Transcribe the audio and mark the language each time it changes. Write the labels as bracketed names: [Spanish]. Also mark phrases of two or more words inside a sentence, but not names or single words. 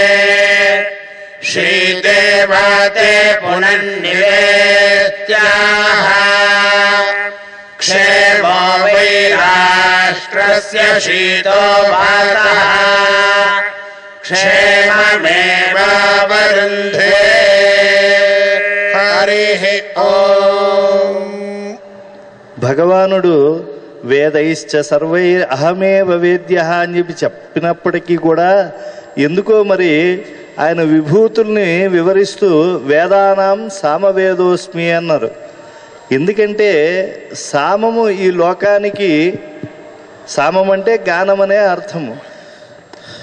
[Sanskrit] श्रीदेवाते पुनन्निवेत्याः क्षेमो वै राष्ट्रस्य शीतो वातः क्षेममेवावरुन्धे हरिः ओम्. [Telugu] భగవానుడు [Sanskrit] వేదైశ్చ సర్వై అహమేవ వేద్య [Telugu] అని చెప్పి చెప్పినప్పటికీ కూడా ఎందుకో మరి ఆయన విభూతుల్ని వివరిస్తూ [Sanskrit] వేదానాం సామవేదోస్మి [Telugu] అన్నారు. ఎందుకంటే సామము ఈ లోకానికి, సామం అంటే గానం అనే అర్థము.